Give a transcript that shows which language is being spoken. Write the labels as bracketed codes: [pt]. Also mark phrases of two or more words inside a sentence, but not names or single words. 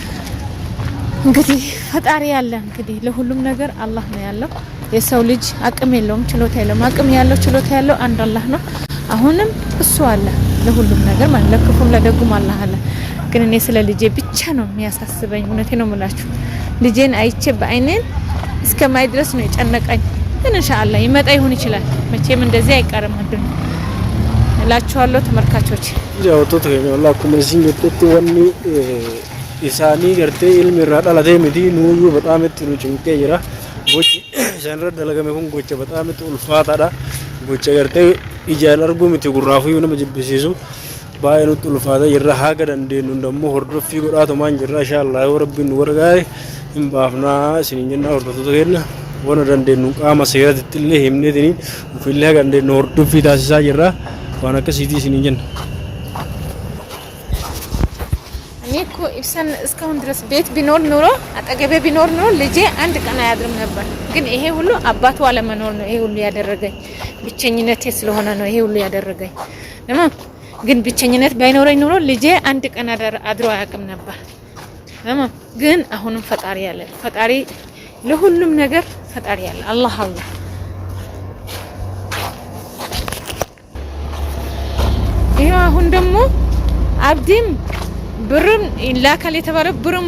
[am] እንግዲህ ፈጣሪ ያለ እንግዲህ ለሁሉም ነገር አላህ ነው ያለው። የሰው ልጅ አቅም የለውም ችሎታ የለውም። አቅም ያለው ችሎታ ያለው አንድ አላህ ነው። አሁንም እሱ አለ ለሁሉም ነገር ማለት ለክፉም ለደጉም አላህ አለ። ግን እኔ ስለ ልጄ ብቻ ነው የሚያሳስበኝ። እውነቴን ነው የምላችሁ። ልጄን አይቼ በአይኔን እስከማይ ድረስ ነው የጨነቀኝ። ግን ኢንሻአላህ ይመጣ ይሁን ይችላል። መቼም እንደዚህ አይቀርም አድን እላችኋለሁ ተመልካቾች። ያው ተተገኘ [om] والله ኩመሲን የጥጥ ወኒ isaanii gartee ilmi irraa dhalatee miti nuuyyuu በጣም itti nu cimqee jira. Gochi isaan irra dalagame kun gocha በጣም itti ulfaataadha. Gocha gartee ijaan arguu miti gurraafuyyuu nama jibbisiisu. baay'ee nutti ulfaata jirra haga dandeenyu immoo hordoffii godhaatumaan jirra inshaallah yoo rabbiin nu gargaare hin baafnaa isiniin jenna hordoftoota keenya waan dandeenyu qaama seeratti illee himneetini ufillee haga dandeenyu hordoffii taasisaa jirra waan akkasiitii isiniin jenna. [am] እኮ ኢብሳን እስካሁን ድረስ ቤት ቢኖር ኑሮ አጠገቤ ቢኖር ኑሮ ልጄ አንድ ቀን አያድርም ነበር። ግን ይሄ ሁሉ አባቱ አለመኖር ነው ይሄ ሁሉ ያደረገኝ። ብቸኝነቴ ስለሆነ ነው ይሄ ሁሉ ያደረገኝ። ግን ብቸኝነት ባይኖረኝ ኑሮ ልጄ አንድ ቀን አድሮ አያውቅም ነበር። ግን አሁንም ፈጣሪ ያለ ፈጣሪ ለሁሉም ነገር ፈጣሪ ያለ አላህ ይሄ አሁን ደግሞ አብዲም ብሩን ላካል የተባለው ብሩም